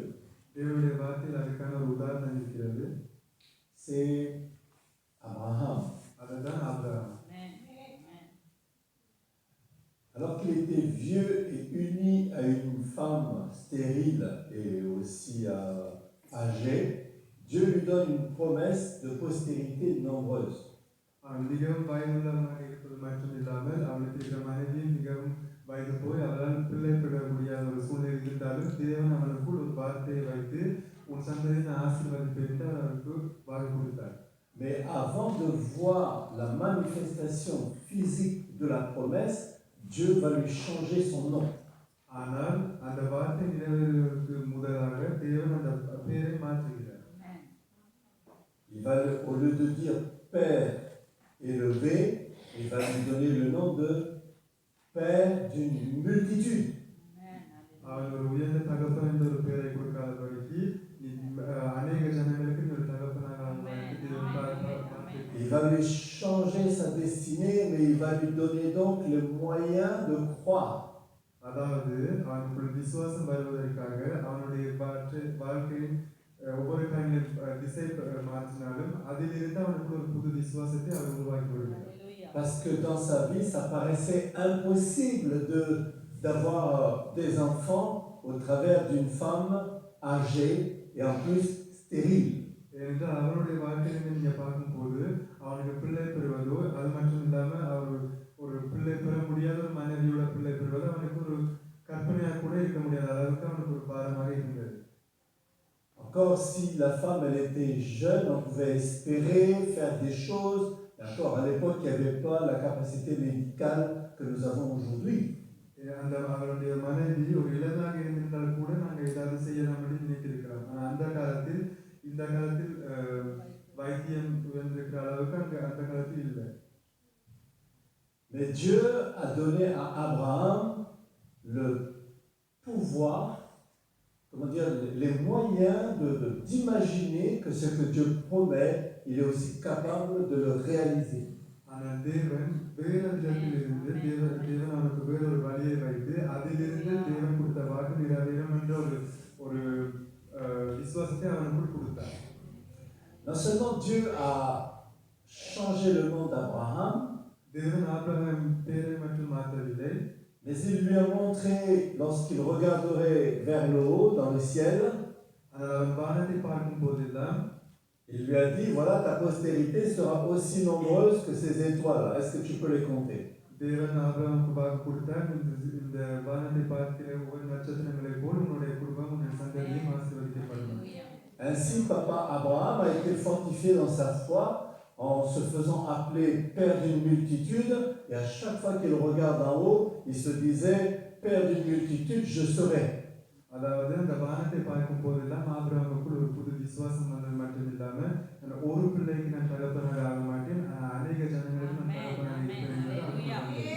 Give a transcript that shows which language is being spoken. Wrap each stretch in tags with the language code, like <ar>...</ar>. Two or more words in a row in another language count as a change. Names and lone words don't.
<ta>தேவனுடைய வார்த்தையில் அதுக்கான ஒரு உதாரணம் இருக்கிறது.</ta> <fr>C'est Abraham.</fr> <ta>அதுதான் ஆபிரகாம்.</ta> <fr>Alors qu'il était vieux et uni à une femme stérile et aussi âgée, Dieu lui donne une promesse de postérité nombreuse.</fr> <ta>அவன் மிகவும் வயதுள்ளவனாக இருப்பது மட்டும் இல்லாமல் அவனுக்கு இருக்கிற மனைவியும் மிகவும் வயது போய் அவரால் பிள்ளை பெற முடியாத ஒரு சூழ்நிலை இருந்தாலும் தேவன் அவனுக்குள் ஒரு வார்த்தையை வைத்து உன் சந்ததியின் ஆசீர்வதிப்பை என்று அவனுக்கு வாக்கு கொடுத்தார்.</ta> <fr>Mais avant de voir la manifestation physique de la promesse, Dieu va lui changer son nom.</fr> <ta>ஆனால் அந்த வார்த்தை நிறைவேறுவதற்கு முதலாக தேவன் அந்த பெயரை மாற்றுகிறார்.</ta> <fr>Il va, au lieu de dire Père élevé, il va lui donner le nom de Père d'une multitude.</fr> <ta>அவர் ஒரு உயர்ந்த தகப்பன் என்ற ஒரு பெயரை கொடுக்காதபடிக்கு அநேக ஜனங்களுக்கு ஒரு தகப்பனாக</ta> <fr>Il va lui changer sa destinée, mais il va lui donner donc les moyens de croire.</fr> <ta>அதாவது அவனுக்குள் விசுவாசம் வருவதற்காக அவனுடைய வாழ்க்கையின் ஒவ்வொரு காரியங்களும் திசை மாற்றினாலும் அதிலிருந்து அவனுக்குள் ஒரு புது விசுவாசத்தை அவர் உருவாக்கி வருகிறார்.</ta> <fr>Parce que dans sa vie, ça paraissait impossible d'avoir des enfants au travers d'une femme âgée et en plus stérile.</fr> <ta>ஏனென்றால் அவனுடைய வாழ்க்கையிலிருந்து நீங்க பார்க்கும்போது அவனுக்கு பிள்ளை பெறுவதோ அது மட்டும் இல்லாமல் அவர் ஒரு பிள்ளை பெற முடியாத ஒரு மனைவியோட பிள்ளை பெறுவது அவனுக்கு ஒரு கற்பனையாக கூட இருக்க முடியாத அளவுக்கு அவனுக்கு ஒரு பாரமாக இருந்தது.</ta> <fr>Encore si la femme elle était jeune, on pouvait espérer faire des choses. D'accord, à l'époque il n'y avait pas la capacité médicale que nous avons aujourd'hui.</fr> <ta>அந்த அவருடைய மனைவி ஒரு இளதாக இருந்திருந்தால் கூட நாங்கள் ஏதாவது செய்யலாம் என்று நினைத்திருக்கிறோம். ஆனால் அந்த காலத்தில் இந்த காலத்தில் வைத்தியம் உயர்ந்திருக்கிற அளவுக்கு அந்த காலத்தில் இல்லை.</ta> <fr>Mais Dieu a donné à Abraham le pouvoir, comment dire, les moyens d'imaginer que ce que Dieu promet, il est aussi capable de le réaliser.</fr> <ta>ஆனால் தேவன் வேற விதத்திலிருந்து தேவன் அவனுக்கு வேறொரு வழியை வைத்து அதிலிருந்து தேவன் கொடுத்த வாக்கு நிறைவேறும் என்ற ஒரு விசுவாசத்தை அவனுக்குள் கொடுத்தார்.</ta> <fr>Non seulement Dieu a changé le nom d'Abraham,</fr> <ta>தேவன் ஆபிரகாம் பெயரை மட்டும் மாற்றவில்லை,</ta> <fr>mais il lui a montré, lorsqu'il regarderait vers le haut, dans le ciel,</fr> <ta>ஆனால் அவன் வானத்தை பார்க்கும் போதெல்லாம்</ta> <fr>Il lui a dit, voilà, ta postérité sera aussi nombreuse que ces étoiles. Est-ce que tu peux les compter?</fr> <ta>தேவன் ஆபிரகாமுக்கு வாக்கு கொடுத்தார், இந்த வானத்தை பார்க்கிற ஒவ்வொரு நட்சத்திரங்களைப் போல் உன்னுடைய குடும்பம் உன்னுடைய சந்ததியும் ஆசீர்வதிக்கப்படும்.</ta> <fr>Ainsi, papa Abraham a été fortifié dans sa foi en se faisant appeler père d'une multitude, et à chaque fois qu'il regarde en haut, il se disait, père d'une multitude, je serai.</fr> <ta>அதாவது அந்த வானத்தை பார்க்கும் போதெல்லாம் ஆபிரகாமுக்குள் ஒரு புது விசுவாசம் வந்தது மட்டும் இல்லாம ஒரு பிள்ளைக்கு நான் தகப்பனாக ஆக மாட்டேன், அநேக ஜனங்களுக்கு நான் தகப்பனாக இருப்பேன்.</ta>